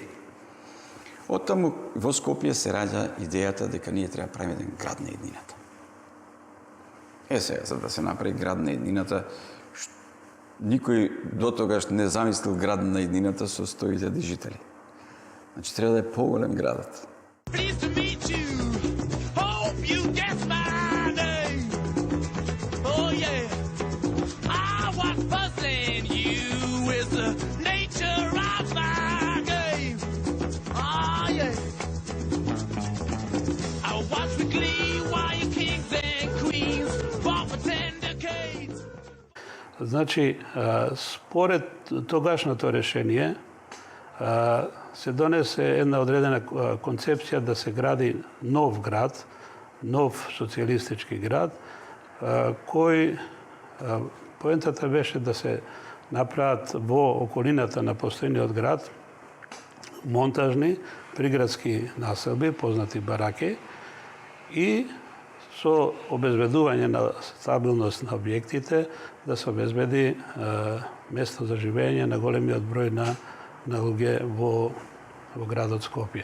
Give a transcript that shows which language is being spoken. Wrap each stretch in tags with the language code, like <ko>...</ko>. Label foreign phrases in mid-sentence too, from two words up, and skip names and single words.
<mk>Оттаму во Скопје се раѓа идејата дека ние треба да правиме еден град на иднината. Сега, за да се направи град на едината, никој до тогаш не замислил град на едината со 100.000 жители. Значи треба да е поголем градот.</mk> <en>Pleased to meet you. Hope you guess my name. Oh yeah. What's puzzling you is the nature of my game. Oh yeah. I watch with glee while you kings and queens fought for tender canes.</en> <mk>Значи, според тогашното решение, се донесе една одредена концепција да се гради нов град, нов социјалистички град, кој поентата беше да се направат во околината на постојниот град монтажни приградски населби, познати бараки, и со обезбедување на стабилност на објектите да се обезбеди место за живење на големиот број на луѓе во градот Скопје.</mk>